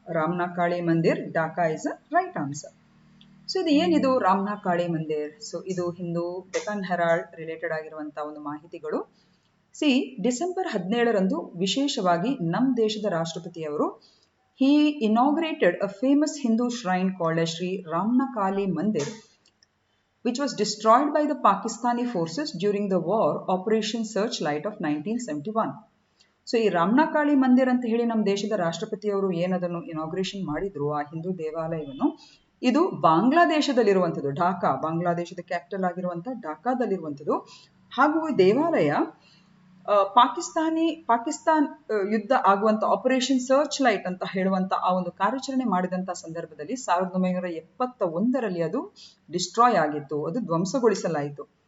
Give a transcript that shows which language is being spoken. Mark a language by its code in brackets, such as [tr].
[kn] ರಾಮ್ನಾ Kali Mandir, Dhaka [en] Is a right answer. [kn] So ಇದು ಏನಿದು ರಾಮ್ನಾ ಕಾಳಿ ಮಂದಿರ್? So ಇದು ಹಿಂದೂ ಡೆಕ್ಕನ್ ಹೆರಾಲ್ಡ್ ರಿಲೇಟೆಡ್ ಆಗಿರುವಂತಹ ಒಂದು ಮಾಹಿತಿಗಳು. ಡಿಸೆಂಬರ್ 17ರಂದು ವಿಶೇಷವಾಗಿ ನಮ್ಮ ದೇಶದ ರಾಷ್ಟ್ರಪತಿಯವರು [en] he inaugurated a famous Hindu shrine called as Sri Ramna Kali Mandir, which was destroyed by the Pakistani forces during the war Operation Searchlight of 1971. [kn] So ಈ ರಾಮ್ನಾ ಕಾಳಿ ಮಂದಿರ್ ಅಂತ ಹೇಳಿ ನಮ್ಮ ದೇಶದ ರಾಷ್ಟ್ರಪತಿಯವರು ಏನದನ್ನು ಇನಾಗ್ರೇಷನ್ ಮಾಡಿದ್ರು, ಆ ಹಿಂದೂ ದೇವಾಲಯವನ್ನು, ಇದು ಬಾಂಗ್ಲಾದೇಶದಲ್ಲಿರುವಂಥದ್ದು, ಢಾಕಾ, ಬಾಂಗ್ಲಾದೇಶದ ಕ್ಯಾಪಿಟಲ್ ಆಗಿರುವಂತಹ ಢಾಕಾದಲ್ಲಿರುವಂಥದ್ದು. ಹಾಗೂ ಈ ದೇವಾಲಯ ಪಾಕಿಸ್ತಾನ್ ಯುದ್ಧ ಆಗುವಂತ ಆಪರೇಷನ್ ಸರ್ಚ್ ಲೈಟ್ ಅಂತ ಹೇಳುವಂತ ಆ ಒಂದು ಕಾರ್ಯಾಚರಣೆ ಮಾಡಿದಂತ ಸಂದರ್ಭದಲ್ಲಿ 1971ರಲ್ಲಿ ಅದು ಡಿಸ್ಟ್ರಾಯ್ ಆಗಿತ್ತು, ಅದು ಧ್ವಂಸಗೊಳಿಸಲಾಯಿತು.